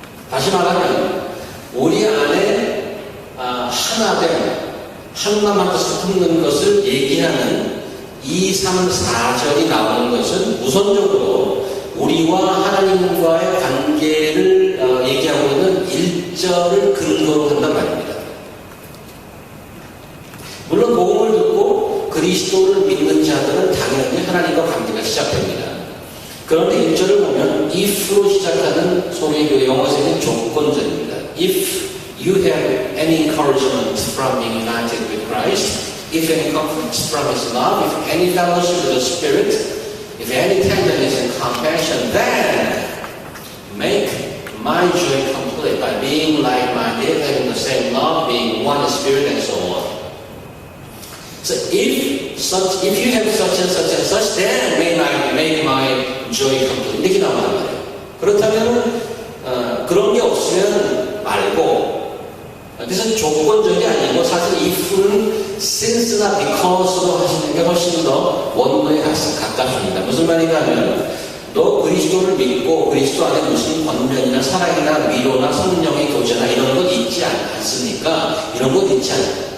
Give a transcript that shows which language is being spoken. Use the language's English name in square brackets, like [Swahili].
[Korean] 다시 말하면 우리 안에 하나됨 한마음 한 뜻을 품는 것을 얘기하는 2, 3, 4절이 나오는 것은 우선적으로 우리와 하나님과의 관계를 얘기하고 있는 1절을 근거로 한단 말입니다. 물론 복음을 듣고 그리스도를 믿는 자들은 당연히 하나님과 관계가 시작됩니다. 그런데 1절을 보면 if로 시작하는 소개교의 영어에서는 조건절입니다. [English] If you have any encouragement from being united with Christ, if any comfort from His love, if any fellowship with the Spirit, if any tenderness and compassion, then make my joy complete by being like-minded, having the same love, being one spirit, and so on. So if you have such and such and such, then make my joy complete. [Korean] 이렇게 나오단 말이에요. 그렇다면 그런 게 없으면 말고. 그래서 조건적이 아니고 사실 if는 since나 because로 하시는 게 훨씬 더 원문에 가깝습니다. 무슨 말인가 하면 너 그리스도를 믿고 그리스도 안에 무슨 권면이나 사랑이나 위로나 성령의 교제나 이런 것 있지 않습니까? 이런 것 있지 않아요.